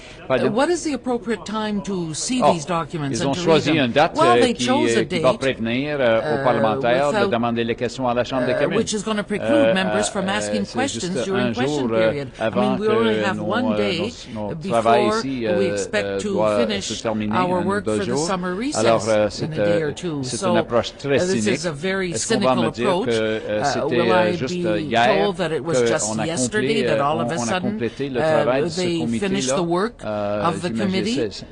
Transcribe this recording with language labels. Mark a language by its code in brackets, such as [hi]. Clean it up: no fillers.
[en] What is the appropriate time to see these documents? [fr] Ils ont choisi une date qui va prévenir aux parlementaires de demander les questions à la Chambre des communes. [en] Which is going to preclude members from asking questions during question period. I mean, we only have 1 day before we expect to finish our work for the summer recess in a day or two. So this is a very cynical approach. Will I be told that it was just yesterday that all of a sudden they finished the work of the committee?